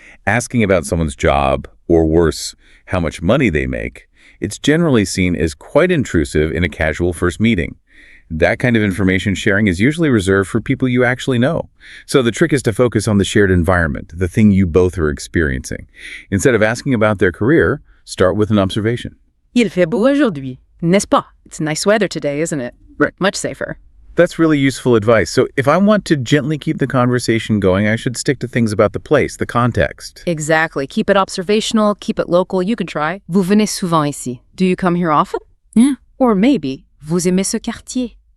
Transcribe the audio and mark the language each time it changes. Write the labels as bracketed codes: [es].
[en] Asking about someone's job, or worse, how much money they make, it's generally seen as quite intrusive in a casual first meeting. That kind of information sharing is usually reserved for people you actually know. So the trick is to focus on the shared environment, the thing you both are experiencing. Instead of asking about their career, start with an observation. [fr] Il fait beau aujourd'hui, n'est-ce pas? [en] It's nice weather today, isn't it? Right. Much safer. That's really useful advice. So if I want to gently keep the conversation going, I should stick to things about the place, the context. Exactly. Keep it observational, keep it local. You can try. [fr] Vous venez souvent ici. [en] Do you come here often? Yeah. Or maybe, [fr] vous aimez ce quartier?